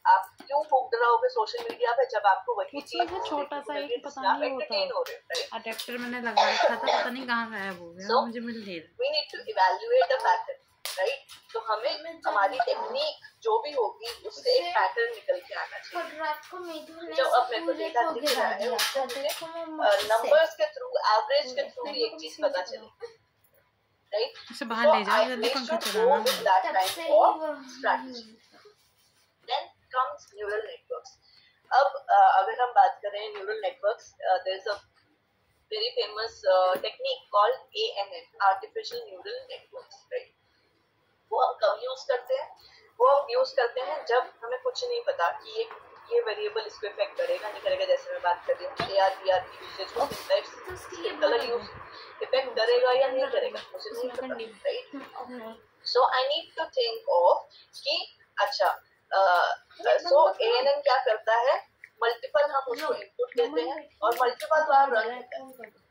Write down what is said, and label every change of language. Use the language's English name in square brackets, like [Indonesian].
[Hindi] आप क्यों हुक्ड रहोगे सोशल मीडिया पे जब आपको वही चीज छोटा सा एक पता नहीं होता अडेप्टर मैंने लगा रखा था, पता नहीं कहाँ गायब हो गया, मुझे मिल नहीं रहा. [English] We need to evaluate a pattern, right? [Hindi] तो हमें हमारी टेक्निक जो भी होगी उससे एक पैटर्न निकल के आना चाहिए. जो अब मेरे को डेटा दिख रहा है उससे मुझे नंबर्स के थ्रू, एवरेज के थ्रू एक चीज पता चलेगी, right? इसे बाहर ले जाओ, जल्दी पंखा चलाना. [English] That kind of strategy. Then comes neural networks. [Hindi] अब अगर हम बात करें [English] neural networks, there is a very famous technique called ANN, artificial neural networks, right? [Hindi] वो हम कब यूज करते हैं? वो हम यूज करते हैं जब हमें कुछ नहीं पता कि ये वेरिएबल इसको इफेक्ट करेगा नहीं करेगा. जैसे मैं बात कर रही हूँ AR/VR की यूसेज को, कलर यूज इफेक्ट करेगा या नहीं करेगा मुझे नहीं पता, right? [English] so I need to think of [Hindi] कि अच्छा, सो ANN क्या करता है, मल्टीपल हम उसको इनपुट देते हैं और मल्टीपल बार रन करता है.